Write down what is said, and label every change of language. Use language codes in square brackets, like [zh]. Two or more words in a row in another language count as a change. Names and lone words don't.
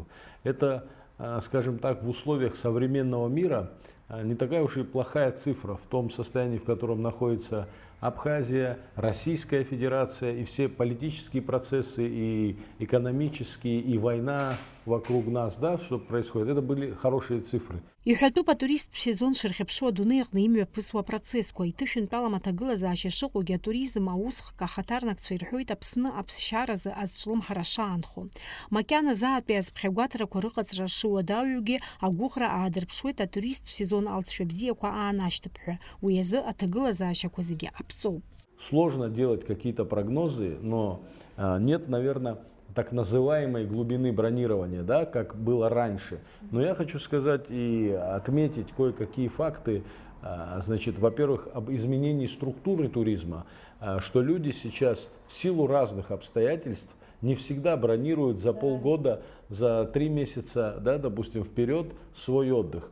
[ru] Это, скажем так, в условиях современного мира не такая уж и плохая цифра в том состоянии, в котором находится Абхазия, Российская Федерация и все политические процессы, и экономические, и война вокруг нас, да, что происходит. Это были хорошие цифры. [ab] Иҳәатәуп атуристтә сезон шырхьыԥшуа адунеи аҟны имҩаԥысуа апроцессқәа, иҭышәынтәалам аҭагылазаашьа шыҟоугьы атуризм аусхк ахаҭарнакцәа ирҳәоит Аԥсны аԥсшьаразы азҿлымҳара шаанхо. Макьана заатәи азԥхьагәаҭарақәа рыҟаҵара шыуадаҩугьы агәыӷра аадырԥшуеит атуристтә сезон алҵшәа бзиақәа аанашьҭып ҳәа. Уи азы аҭагылазаашьақәа зегьы аԥҵоуп. [ru] Сложно делать какие-то прогнозы, но нет, наверное, так называемой глубины бронирования, да, как было раньше. Но я хочу сказать и отметить кое-какие факты. Значит, во-первых, об изменении структуры туризма, что люди сейчас в силу разных обстоятельств не всегда бронируют за полгода, за 3 месяца, да, допустим, вперед свой отдых.